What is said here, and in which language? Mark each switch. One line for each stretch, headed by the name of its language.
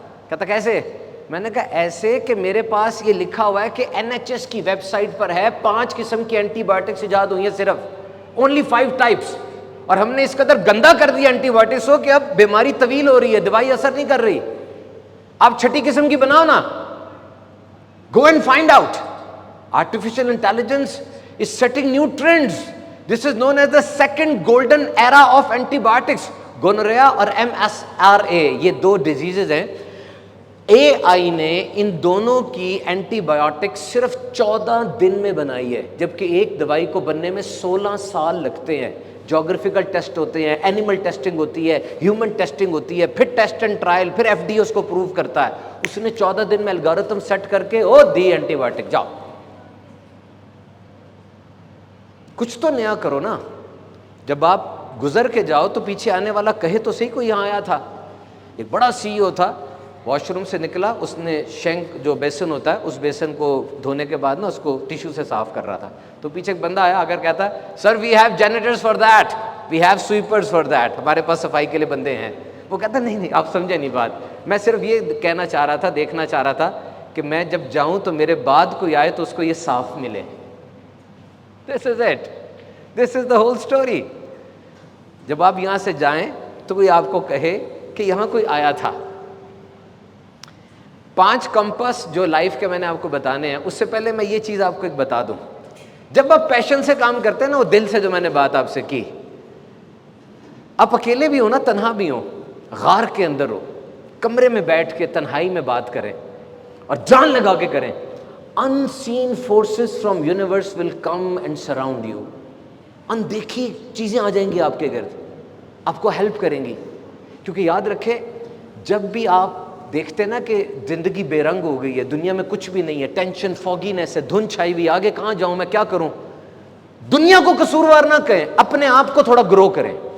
Urdu: کہتا کیسے؟ میں نے کہا ایسے کہ میرے پاس یہ لکھا ہوا ہے کہ NHS کی ویب سائٹ پر ہے 5 قسم کی اینٹی بایوٹکس ایجاد ہوئی ہیں، صرف
English: only 5 types،
Urdu: اور ہم نے اس قدر گندا کر دیا اینٹی بایوٹکس ہو کہ اب بیماری طویل ہو رہی ہے، دوائی اثر نہیں کر رہی. آپ 6ٹھی قسم کی بناؤ نا.
English: Go and find out. Artificial intelligence is setting new trends. This is known as the second golden era of antibiotics.
Urdu: گونوریا اور MSRA یہ 2 ڈیزیزز ہیں. AI نے ان دونوں کی اینٹی بایوٹک صرف 14 دن میں بنائی ہے، جبکہ ایک دوائی کو بننے میں 16 سال لگتے ہیں. جیوگرافیکل ٹیسٹ ہوتے ہیں، اینیمل ٹیسٹنگ ہوتی ہے، ہیومن ٹیسٹنگ ہوتی ہے، پھر ٹیسٹ اینڈ ٹرائل، پھر FDA اس کو پروو کرتا ہے. اس نے 14 دن میں الگورتھم سیٹ کر کے دی اینٹی بایوٹک. جاؤ کچھ تو نیا کرو نا. جب آپ گزر کے جاؤ تو پیچھے آنے والا کہے تو صحیح کوئی یہاں آیا تھا. ایک بڑا CEO تھا، واش روم سے نکلا، اس نے شینک جو بیسن ہوتا ہے اس بیسن کو دھونے کے بعد نا اس کو ٹیشو سے صاف کر رہا تھا. تو پیچھے ایک بندہ آیا اگر کہتا ہے
English: sir we have janitors for that,
Urdu: we have سویپرز for that, ہمارے پاس صفائی کے لیے بندے ہیں. وہ کہتا نہیں آپ سمجھے نہیں بات، میں صرف یہ کہنا چاہ رہا تھا، دیکھنا چاہ رہا تھا کہ میں جب جاؤں تو میرے بعد کوئی آئے تو اس کو یہ صاف ملے.
English: This is it, this is the whole story.
Urdu: جب آپ یہاں سے جائیں تو کوئی آپ کو کہے کہ یہاں کوئی آیا تھا. 5 کمپس جو لائف کے میں نے آپ کو بتانے ہیں. اس سے پہلے میں یہ چیز آپ کو ایک بتا دوں، جب آپ پیشن سے کام کرتے ہیں نا، وہ دل سے جو میں نے بات آپ سے کی، آپ اکیلے بھی ہو نا، تنہا بھی ہو، غار کے اندر ہو، کمرے میں بیٹھ کے تنہائی میں بات کریں اور جان لگا کے کریں.
English: unseen forces from universe will come and surround you.
Urdu: اندیکھی چیزیں آ جائیں گی آپ کے گرد، آپ کو ہیلپ کریں گی. کیونکہ یاد رکھے جب بھی آپ دیکھتے نا کہ زندگی بے رنگ ہو گئی ہے، دنیا میں کچھ بھی نہیں ہے، ٹینشن، فوگینس ہے، دھن چھائی ہوئی، آگے کہاں جاؤں میں، کیا کروں، دنیا کو قصوروار نہ کہیں، اپنے آپ کو تھوڑا گرو کریں.